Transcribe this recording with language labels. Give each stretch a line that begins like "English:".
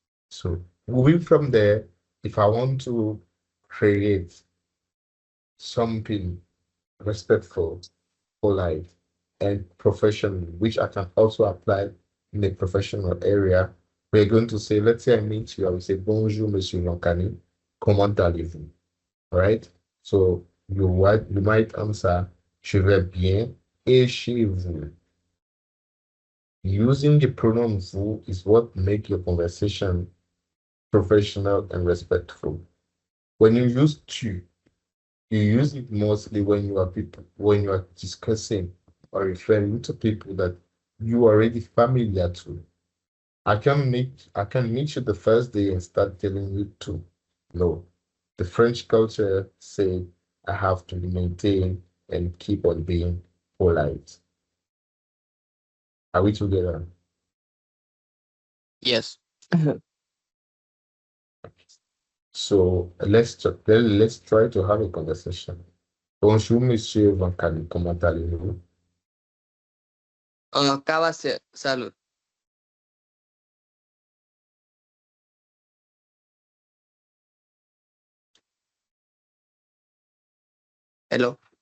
English: So moving from there, if I want to create something respectful, polite, and professional, which I can also apply in the professional area, we're going to say, let's say I meet you, I will say,
French: bonjour, monsieur Lancani, comment allez-vous?
English: All right. So you might answer,
French: je vais bien, et chez vous.
English: Using the pronoun vous is what make your conversation professional and respectful. When you use tu, you use it mostly when you are discussing or referring to people that you are already familiar to. I can meet you the first day and start telling you to. No. The French culture said I have to maintain and keep on being polite. Are we together? Yes. So let's try to have a conversation.
French: Bonjour, Monsieur Vancani, comment allez-vous? Kawase, salud.
English: Hello.